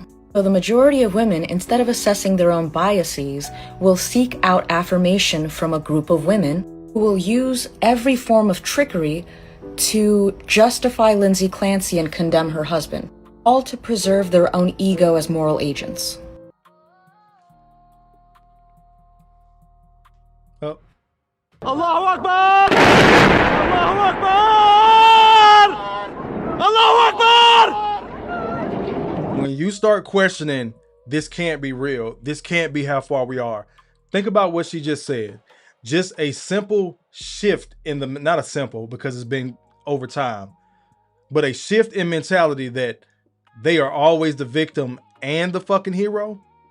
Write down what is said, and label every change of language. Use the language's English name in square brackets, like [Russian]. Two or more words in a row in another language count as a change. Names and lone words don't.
[English] So the majority of women, instead of assessing their own biases, will seek out affirmation from a group of women who will use every form of trickery to justify Lindsay Clancy and condemn her husband, all to preserve their own ego as moral agents. Oh. [Arabic] الله أكبر! الله أكبر! الله أكبر! [English] When you start questioning, this can't be real, this can't be how far we are, think about what she just said. Just a simple shift in the, not a simple because it's been over time, but a shift in mentality that they are always the victim and the fucking hero.